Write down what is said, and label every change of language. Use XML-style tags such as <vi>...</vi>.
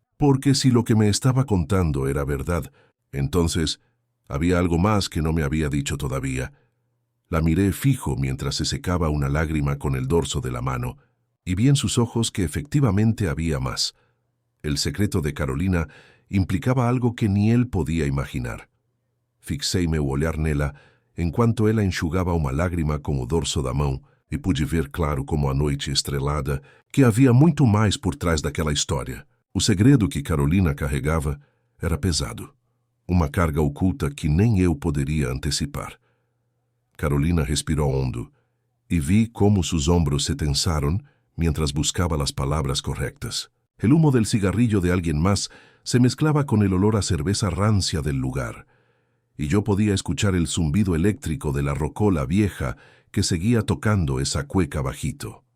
<es>Porque si lo que me estaba contando era verdad, entonces había algo más que no me había dicho todavía. La miré fijo mientras se secaba una lágrima con el dorso de la mano, y vi en sus ojos que efectivamente había más. El secreto de Carolina implicaba algo que ni él podía imaginar.</es> <pt>Fixei-me a olhar nela, enquanto ela enxugaba uma lágrima com o dorso da mão, e pude ver claro como a noite estrelada que havia muito mais por trás daquela história. O segredo que Carolina carregava era pesado, uma carga oculta que nem eu poderia antecipar.</pt> <es>Carolina respiró hondo y vi cómo sus hombros se tensaron mientras buscaba las palabras correctas. El humo del cigarrillo de alguien más se mezclaba con el olor a cerveza rancia del lugar, y yo podía escuchar el zumbido eléctrico de la rocola vieja que seguía tocando esa cueca bajito.</es>